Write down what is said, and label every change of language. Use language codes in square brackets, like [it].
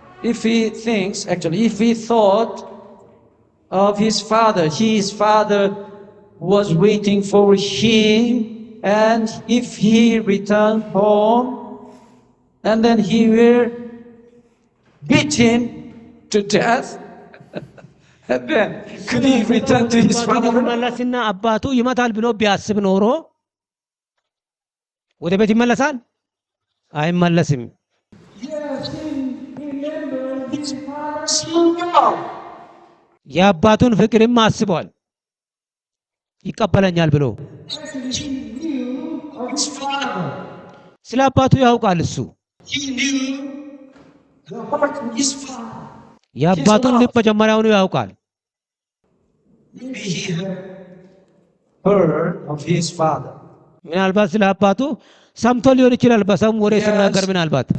[en] If he thought of his father was waiting for him, and if he returned home, and then he were beaten to death, and then could he return to his father? [am] መለስና አባቱ ይመታል ብሎ ቢያስብ ኖሮ ወደ ቤት ይመለሳል? አይመለስም። [en] Yes, he remembered his father's love. [am] የአባቱን ፍቅርም አስቧል። ይቀበለኛል ብሎ [en] He knew of his father. [am] ስለ አባቱ ያውቃል። እሱ [en] He knew the heart of his father. [am] የአባቱን ልብ መጀመሪያውኑ ያውቃል። [en] Maybe he had heard of his father. [am] ምናልባት ስለ አባቱ ሰምቶ ሊሆን ይችላል። በሰሙ ወሬ ሲናገር ምናልባት